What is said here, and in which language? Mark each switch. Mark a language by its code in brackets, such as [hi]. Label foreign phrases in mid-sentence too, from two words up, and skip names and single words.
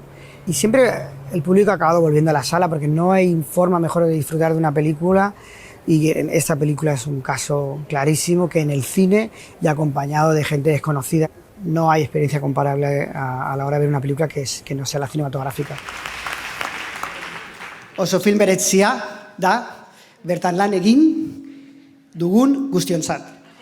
[es] Y siempre el público ha acabado volviendo a la sala porque no hay forma mejor de disfrutar de una película y esta película es un caso clarísimo que en el cine y acompañado de gente desconocida no hay experiencia comparable a la hora de ver una película que no sea la cinematográfica. [eu] Oso film beretzia da bertan lan egin dugun guztiontzat.